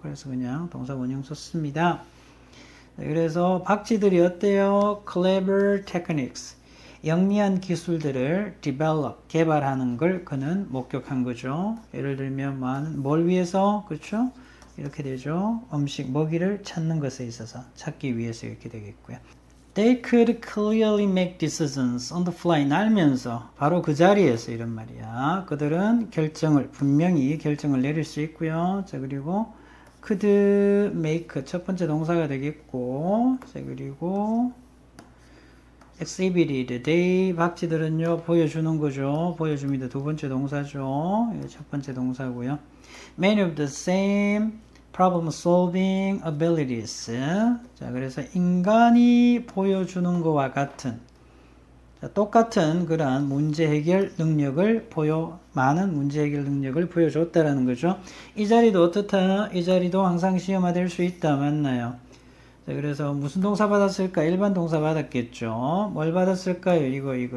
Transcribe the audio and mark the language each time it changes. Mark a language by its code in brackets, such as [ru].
[ko] 그래서 그냥 동사 원형 썼습니다. 그래서 박쥐들이 어때요? [en] clever techniques. [ko] 영리한 기술들을 develop, 개발하는 걸 그는 목격한 거죠. 예를 들면, 뭘 위해서? 그렇죠? 이렇게 되죠. 음식, 먹이를 찾는 것에 있어서 찾기 위해서 이렇게 되겠고요. [en] They could clearly make decisions on the fly. [ko] 날면서 바로 그 자리에서 이런 말이야. 그들은 분명히 결정을 내릴 수 있고요. 자, 그리고 could make 첫 번째 동사가 되겠고, 자, 그리고 exhibited. they 박쥐들은요 보여주는 거죠. 보여줍니다. 두 번째 동사죠. 첫 번째 동사고요. [en] Many of the same problem solving abilities. [ko] 자, 그래서 인간이 보여주는 것과 같은, 자, 똑같은 그러한 문제 해결 능력을 많은 문제 해결 능력을 보여줬다라는 거죠. 이 자리도 어떻다? 이 자리도 항상 시험화될 수 있다. 맞나요? 자, 그래서 무슨 동사 받았을까? 일반 동사 받았겠죠. 뭘 받았을까요? 이거.